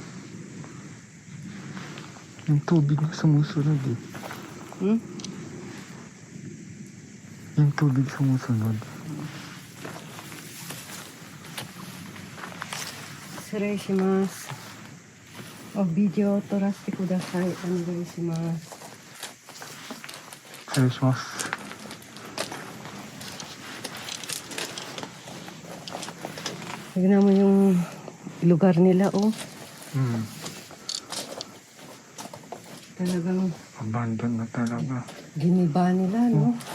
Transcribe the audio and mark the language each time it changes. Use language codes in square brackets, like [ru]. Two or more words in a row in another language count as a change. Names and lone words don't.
[tl] Yung tubig na sumusunod eh. Yung tubig sumusunod. [ja] Shimasu. ビデオ撮らしてください. Onegaishimasu. Shimasu. [tl] Tignan mo yung lugar nila, oh. Talagang Abandon na talaga. giniba nila, no?